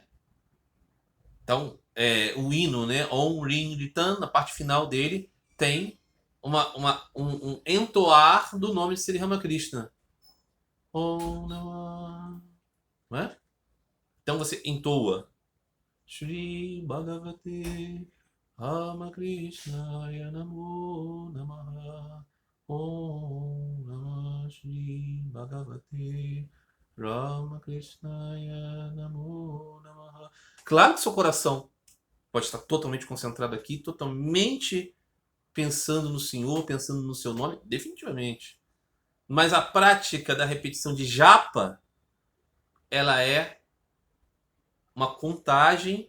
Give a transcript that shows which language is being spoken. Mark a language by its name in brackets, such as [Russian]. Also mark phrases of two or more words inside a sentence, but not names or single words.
[Portuguese] Então, o hino, né? Om Rim Ritan, na parte final dele, tem um entoar do nome de Sri Ramakrishna. [Sanskrit] ॐ नमो. [Portuguese] Não é? Então você entoa. [Sanskrit] श्री भगवते रामकृष्णाय नमो नमः. ॐ नमः श्री भगवते रामकृष्णाय नमो नमः. [Portuguese] Claro que seu coração pode estar totalmente concentrado aqui, totalmente pensando no Senhor, pensando no seu nome, definitivamente. Mas a prática da repetição de japa, ela é uma contagem.